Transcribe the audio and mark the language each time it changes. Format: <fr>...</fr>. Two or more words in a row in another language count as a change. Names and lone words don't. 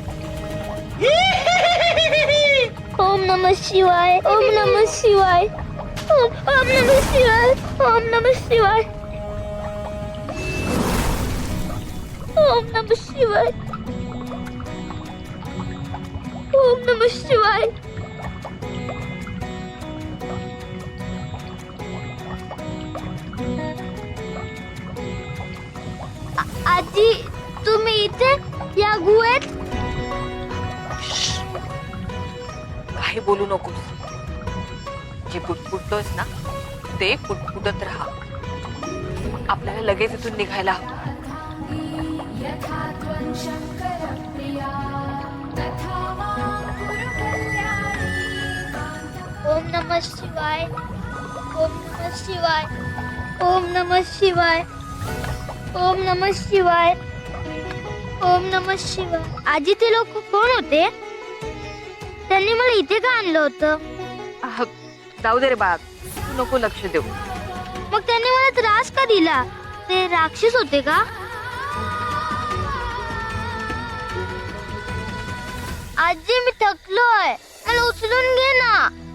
<sa>ओम नमः शिवाय. ओम नमः शिवाय. ओम नमः शिवाय. ओम नमः शिवाय. ओम नमः शिवाय. ओम नमः शिवाय.</sa> <mr>आजी, तुम्ही इथे या गुहेत? काही बोलू नकोस. जे पुटपुटतोस ना ते पुटपुटत राहा. आपल्याला लगेच इथून निघायला हवं.</mr> <sa>ओम नमः शिवाय. ओम नमः शिवाय. ओम नमः शिवाय. ओम नमः शिवाय. ओम नमः शिवाय.</sa> <mr>आजी, ते लोक कोण होते? त्यांनी मला इथे का आणलं होतं? जाऊ दे रे बाळ, तू नको लक्ष देऊ. मग त्यांनी मला त्रास का दिला? ते राक्षस होते का? आजी, मी थकलोय, मला उचलून घे ना.</mr>